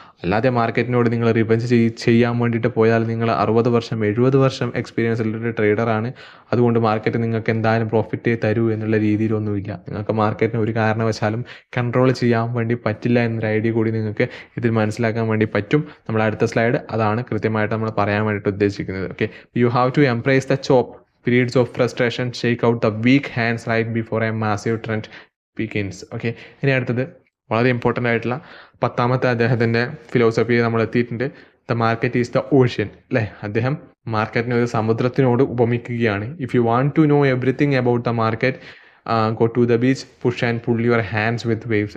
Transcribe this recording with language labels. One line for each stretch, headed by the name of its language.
Malayalam: അല്ലാതെ മാർക്കറ്റിനോട് നിങ്ങൾ റിവെഞ്ച് ചെയ്യാൻ വേണ്ടിയിട്ട് പോയാൽ നിങ്ങൾ 60 വർഷം 70 വർഷം എക്സ്പീരിയൻസ് ഉള്ളൊരു ട്രേഡറാണ്. അതുകൊണ്ട് മാർക്കറ്റ് നിങ്ങൾക്ക് എന്തായാലും പ്രോഫിറ്റ് തരൂ എന്നുള്ള രീതിയിലൊന്നുമില്ല. നിങ്ങൾക്ക് മാർക്കറ്റിനെ ഒരു കാരണവശാലും കൺട്രോൾ ചെയ്യാൻ വേണ്ടി പറ്റില്ല എന്നൊരു ഐഡിയ കൂടി നിങ്ങൾക്ക് ഇതിൽ മനസ്സിലാക്കാൻ വേണ്ടി പറ്റും. നമ്മൾ അടുത്ത സ്ലൈഡ് അതാണ് കൃത്യമായിട്ട് നമ്മൾ പറയാൻ വേണ്ടിയിട്ട് ഉദ്ദേശിക്കുന്നത്.
English: Okay, you have to embrace the chop periods of frustration, shake out the weak hands right before a massive trend begins.
Malayalam: Okay, ഇനി അടുത്തത് വളരെ ഇമ്പോർട്ടൻ്റ് ആയിട്ടുള്ള 10ാമത്തെ അദ്ദേഹത്തിൻ്റെ ഫിലോസഫി നമ്മൾ എത്തിയിട്ടുണ്ട്.
English: the market is the ocean
Malayalam: അല്ലേ. അദ്ദേഹം മാർക്കറ്റിനെ ഒരു സമുദ്രത്തിനോട് ഉപമിക്കുകയാണ്.
English: If you want to know everything about the market go to the beach push and pull your hands with waves.